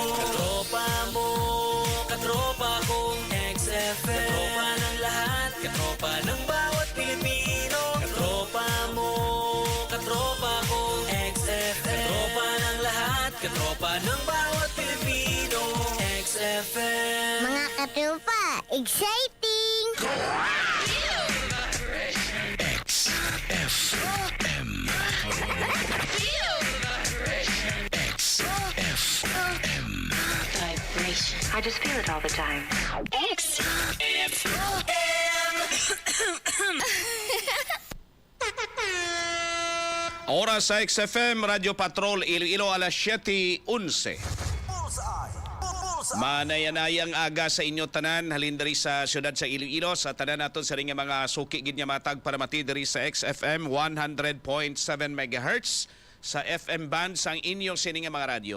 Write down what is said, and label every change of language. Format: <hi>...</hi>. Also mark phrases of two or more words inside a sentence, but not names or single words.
<tl>Katropa mo, katropa ko, XFM. Katropa ng lahat, katropa ng bawat Pilipino. Katropa mo, katropa ko, XFM. Katropa ng lahat, katropa ng bawat Pilipino. XFM. Mga katropa, exciting! XFM. XFM.</tl> <en>Vibration. I just feel it all the time.</en> <hil>Oras sa XFM, Radio Patrol, Iloilo, alas 7:11. Manayanayang aga sa inyo tanan, halin diri sa siyudad sa Iloilo, sa tanan naton sa ring mga suki gid nga matag para mati diri sa XFM 100.7 MHz sa FM band sang inyong sining mga radyo.</hil>